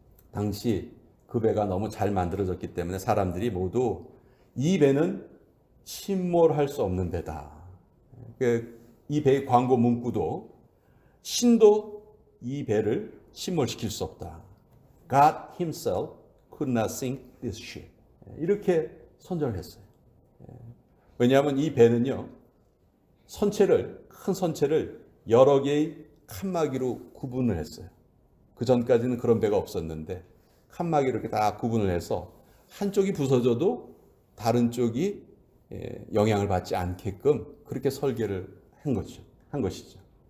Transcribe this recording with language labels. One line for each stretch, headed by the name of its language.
Korean: 당시 그 배가 너무 잘 만들어졌기 때문에 사람들이 모두 이 배는 침몰할 수 없는 배다. 이 배의 광고 문구도 신도 이 배를 침몰시킬 수 없다.
English: God himself could not sink this ship.
Korean: 이렇게 선전을 했어요. 왜냐하면 이 배는요, 큰 선체를 여러 개의 칸막이로 구분을 했어요. 그 전까지는 그런 배가 없었는데 칸막이로 이렇게 다 구분을 해서 한쪽이 부서져도 다른 쪽이 영향을 받지 않게끔 그렇게 설계를 한 것이죠.